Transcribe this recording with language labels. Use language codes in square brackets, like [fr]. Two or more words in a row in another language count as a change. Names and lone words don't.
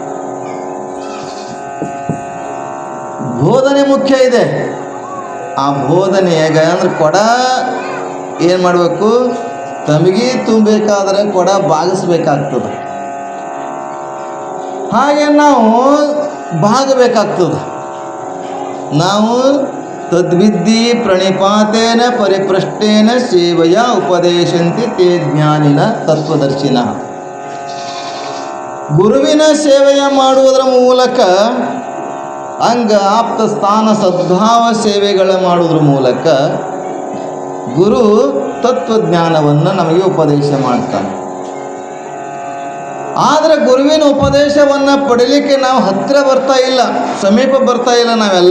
[kn] ಬೋಧನೆ ಮುಖ್ಯ ಇದೆ. ಆ ಬೋಧನೆ ಹೇಗೆ ಅಂದ್ರೆ ಕೊಡ ಏನು ಮಾಡಬೇಕು, ತಮಗೆ ತುಂಬಬೇಕಾದ್ರೆ ಕೊಡ ಬಾಗಿಸ್ಬೇಕಾಗ್ತದೆ. ಹಾಗೆ ನಾವು ಬಾಗಬೇಕಾಗ್ತದೆ. [sa] ನಾವು ತದ್ವಿದ್ಧಿ ಪ್ರಣಿಪಾತೇನ ಪರಿಪೃಷ್ಟೇನ ಸೇವೆಯ ಉಪದೇಶಂತಿ ತೇ ಜ್ಞಾನಿನ ತತ್ವದರ್ಶಿನ. [kn] ಗುರುವಿನ ಸೇವೆಯ ಮಾಡುವುದರ ಮೂಲಕ ಅಂಗ ಆಪ್ತ ಸ್ಥಾನ ಸದ್ಭಾವ ಸೇವೆಗಳ ಮಾಡುವುದರ ಮೂಲಕ ಗುರು ತತ್ವಜ್ಞಾನವನ್ನು ನಮಗೆ ಉಪದೇಶ ಮಾಡ್ತಾನೆ. ಆದರೆ ಗುರುವಿನ ಉಪದೇಶವನ್ನು ಪಡೀಲಿಕ್ಕೆ ನಾವು ಹತ್ತಿರ ಬರ್ತಾ ಇಲ್ಲ, ಸಮೀಪ ಬರ್ತಾ ಇಲ್ಲ ನಾವೆಲ್ಲ.